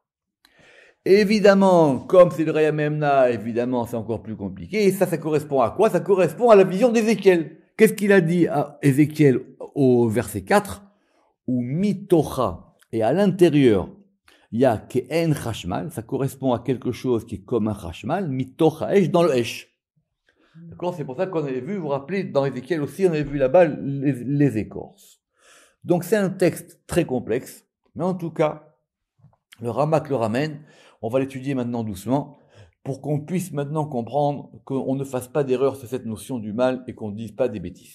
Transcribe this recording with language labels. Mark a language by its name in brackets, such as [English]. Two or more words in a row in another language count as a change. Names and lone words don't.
[French] Évidemment, comme c'est le Reya Memna, évidemment, c'est encore plus compliqué. Et ça correspond à quoi? Ça correspond à la vision d'Ézéchiel. Qu'est-ce qu'il a dit à Ézéchiel au verset 4? [Hebrew] ומתוכה. [French] Et à l'intérieur, il y a [Hebrew] כעין חשמל. [French] Ça correspond à quelque chose qui est comme un chashmal. [Hebrew] מתוכה אש [French] dans le esh. D'accord? C'est pour ça qu'on avait vu, vous vous rappelez, dans Ézéchiel aussi, on avait vu là-bas les écorces. Donc c'est un texte très complexe, mais en tout cas, le Ramak le ramène. On va l'étudier maintenant doucement, pour qu'on puisse maintenant comprendre qu'on ne fasse pas d'erreur sur cette notion du mal et qu'on ne dise pas des bêtises.